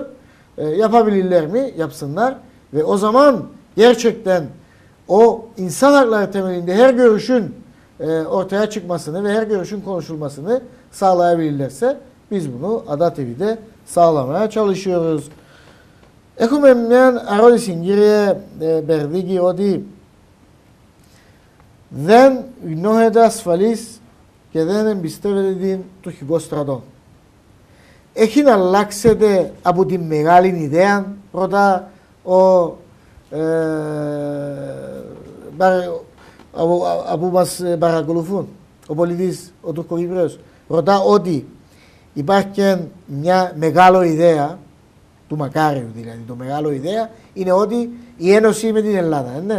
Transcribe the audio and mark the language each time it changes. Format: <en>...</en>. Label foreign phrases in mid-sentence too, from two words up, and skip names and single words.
<tr>Yapabilirler mi? Yapsınlar. Ve o zaman gerçekten o insan hakları temelinde her görüşün ortaya çıkmasını ve her görüşün konuşulmasını sağlayabilirlerse biz bunu Ada TV'de sağlamaya çalışıyoruz.</tr> <el>Έχουμε μια ερώτηση, κύριε Μπερδίκη, ότι δεν νιώθετε ασφαλείς και δεν εμπιστεύετε την τουρκικό στρατό. Έχει να αλλάξετε από τη μεγάλη ιδέα, ρωτά από μας παρακολουθούν, ο πολιτής, ο Τουρκοκύπριος, ρωτά ότι υπάρχει μια μεγάλη ιδέα, του Μακάριου δηλαδή, το μεγάλο ιδέα είναι ότι η ένωση με την Ελλάδα, ναι.</el>